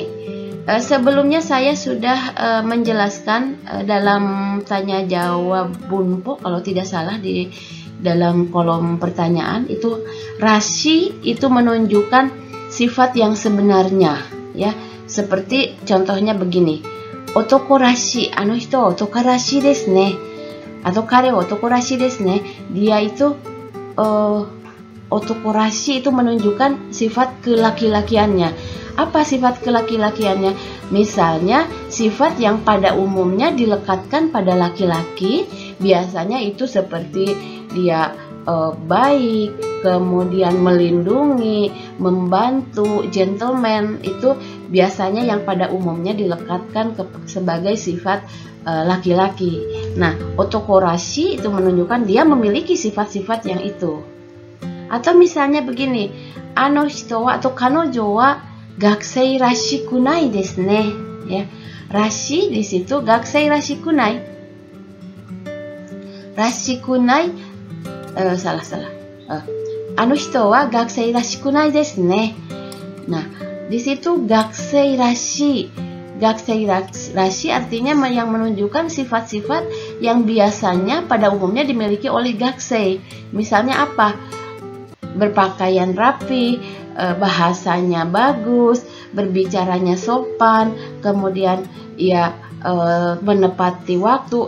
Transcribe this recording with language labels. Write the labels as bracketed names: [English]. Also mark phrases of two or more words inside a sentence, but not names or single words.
[Indonesian] Sebelumnya saya sudah menjelaskan dalam tanya jawab bunpo kalau tidak salah di dalam kolom pertanyaan itu, rashi itu menunjukkan sifat yang sebenarnya ya. Seperti contohnya begini. [Japanese] 男らしい、人男らしいですね. Atau 彼男らしいですね. [Indonesian] Dia itu [Japanese] 男らしい [Indonesian] itu menunjukkan sifat kelaki-lakiannya. Apa sifat kelaki-lakiannya? Misalnya sifat yang pada umumnya dilekatkan pada laki-laki, biasanya itu seperti dia baik, kemudian melindungi, membantu, gentleman, itu biasanya yang pada umumnya dilekatkan sebagai sifat laki-laki. Nah, [Japanese] 男らしい [Indonesian] itu menunjukkan dia memiliki sifat-sifat yang itu. [Japanese] Atau misalnya begini, あの人は atau 彼女は学生らしくないですね. [Indonesian] Ya, rashi di situ [Japanese] 学生らしくない. らしくない salah. あの人は学生らしくないですね. [Indonesian] Nah, di situ [Japanese] 学生らしい. 学生らしい [Indonesian] artinya yang menunjukkan sifat-sifat yang biasanya pada umumnya dimiliki oleh gakusei. Misalnya apa? Berpakaian rapi, bahasanya bagus, berbicaranya sopan, kemudian ia menepati waktu.